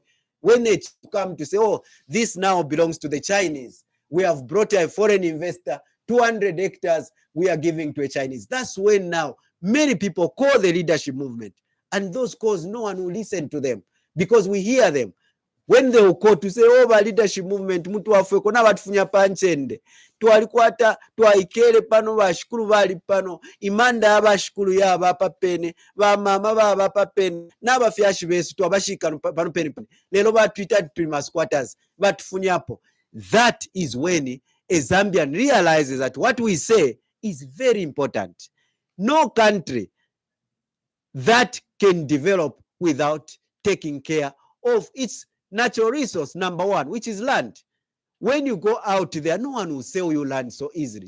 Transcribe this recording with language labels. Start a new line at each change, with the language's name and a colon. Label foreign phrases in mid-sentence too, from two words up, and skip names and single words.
English: When they come to say, oh, this now belongs to the Chinese. We have brought a foreign investor, 200 hectares we are giving to a Chinese. That's when now many people call the leadership movement. And those calls, no one will listen to them because we hear them. When they will call to say, oh, the leadership movement,
Bemba: mutu wafwe kona batufunya panchende. Twalikwata twaikele pano bashikulu bali pano imanda abashikulu ya bapa pene ba mama ba bapa pene n'abafyashi besu twabashika pano pene lero batwita
English: prima squatters
Bemba: batufunyapo.
English: That is when a Zambian realizes that what we say is very important. No country that can develop without taking care of its natural resource, number one, which is land. When you go out there, no one will sell you land so easily.